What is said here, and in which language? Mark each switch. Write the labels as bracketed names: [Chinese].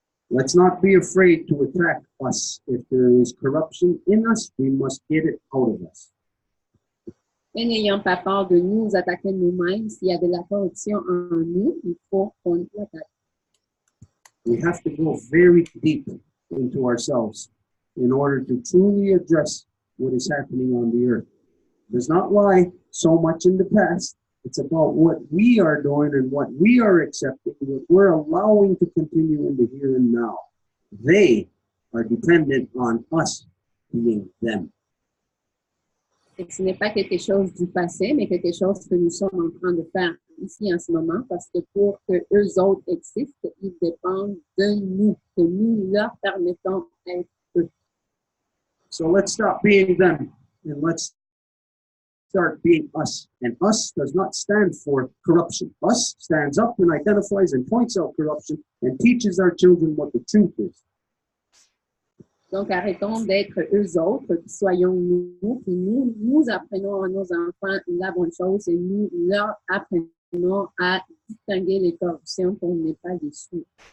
[English] Let's not be afraid to attack us. If there is corruption in us, we must get it out of us. [French] Et n'ayons pas peur de nous attaquer nous-mêmes. S'il y a de la corruption en nous, il faut qu'on l'attaque. [English] We have to go very deep into ourselves in order to truly address what is happening on the earth. It does not lie so much in the past. It's about what we are doing and what we are accepting, what we're allowing to continue in the here and now. They are dependent on us being them. [French] Et que ce n'est pas quelque chose du passé, mais quelque chose que nous sommes en train de faire ici en ce moment, parce que pour que eux autres existent, ils dépendent de nous, que nous leur permettons d'être eux. [English] So let's stop being them and let's start being us. And us does not stand for corruption. Us stands up and identifies and points out corruption and teaches our children what the truth is. [French] Donc, arrêtons d'être eux autres, soyons nous, puis nous apprenons à nos enfants la bonne chose et nous leur apprenons à distinguer les corruptions pour ne pas les suivre.